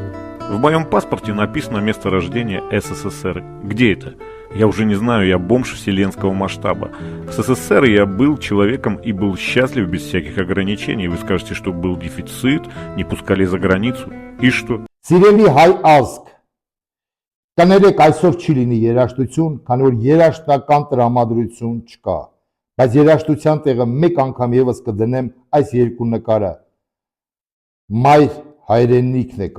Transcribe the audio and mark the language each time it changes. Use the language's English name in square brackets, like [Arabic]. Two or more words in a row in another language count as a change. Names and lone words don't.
[Russian] В моем паспорте написано место рождения СССР. Где это? Я уже не знаю, я бомж вселенского масштаба. В СССР я был человеком и был счастлив без всяких ограничений. Вы скажете, что был дефицит, не пускали за границу. И что? [Armenian] Սիրելի հայ ազգ, Կներեք, այսօր չի լինի երաժշտություն, քանի որ երաժշտական տրամադրություն չկա, բայց երաժշտության տեղը մեկ անգամ եւս կդնեմ այս երկու նկարը։ Մայր հայրենիքն է